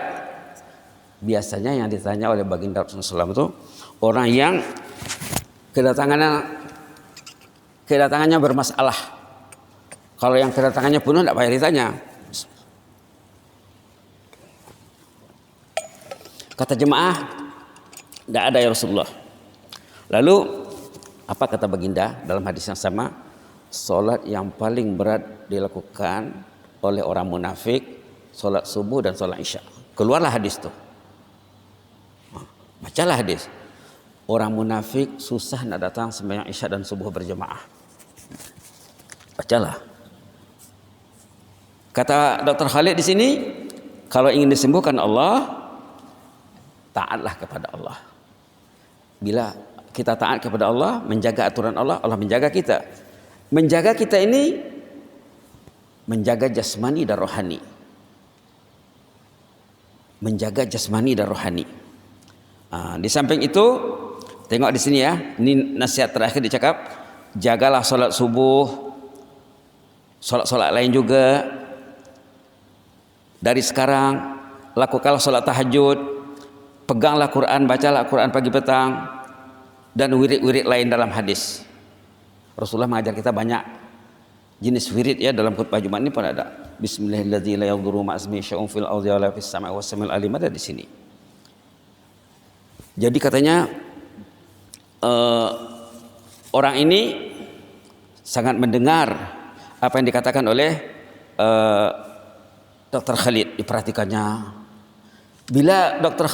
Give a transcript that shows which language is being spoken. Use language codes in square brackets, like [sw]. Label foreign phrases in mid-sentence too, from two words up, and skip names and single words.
[ms] Biasanya yang ditanya oleh baginda Rasulullah SAW itu orang yang kedatangannya bermasalah. Kalau yang kedatangannya penuh tidak payah ditanya. Kata jemaah, tidak ada ya Rasulullah. Lalu apa kata baginda dalam hadis yang sama? Solat yang paling berat dilakukan oleh orang munafik, solat subuh dan solat isya. Keluarlah hadis itu. Bacalah hadis. Orang munafik susah nak datang sembahyang isya dan subuh berjemaah. Bacalah. Kata Dr. Khalid di sini, kalau ingin disembuhkan Allah, taatlah kepada Allah. Bila kita taat kepada Allah, menjaga aturan Allah, Allah menjaga kita. Menjaga kita ini menjaga jasmani dan rohani. Menjaga jasmani dan rohani. Di samping itu, tengok di sini ya, ini nasihat terakhir dicakap, jagalah solat subuh, solat-solat lain juga. Dari sekarang lakukanlah solat tahajud. Peganglah Quran, bacalah Quran pagi petang, dan wirid-wirid lain dalam hadis. Rasulullah mengajar kita banyak jenis wirid ya, dalam khutbah Jumat ini pun ada. [ar] بسم الله الرحمن الرحيم، لا يضر مع اسمه شيء في الأرض ولا في السماء والسميع العليم, [ms] ada di sini. Jadi katanya orang ini sangat mendengar apa yang dikatakan oleh Dr. Khalid, diperhatikannya. Bila Dr.